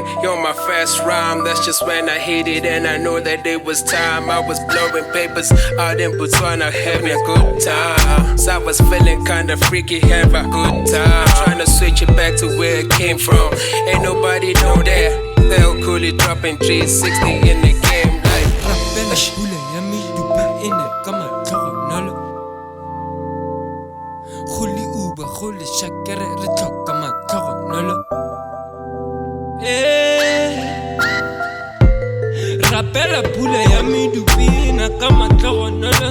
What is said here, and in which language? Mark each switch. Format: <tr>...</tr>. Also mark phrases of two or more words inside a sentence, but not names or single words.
<en>You're my first rhyme, that's just when I hit it. And I know that it was time. I was blowing papers out in Botswana, having a good time. So I was feeling kinda freaky, have a good time. Trying to switch it back to where it came from. Ain't nobody know that. They'll cool it dropping 360 in the game like</en> <tn>Rapela pula ya medupi e ne ka matlhogonolo. Go le uba go le shakere re tlhoka matlhogonolo. Rapela pula ya medupi e ne ka matlhogonolo.</tn>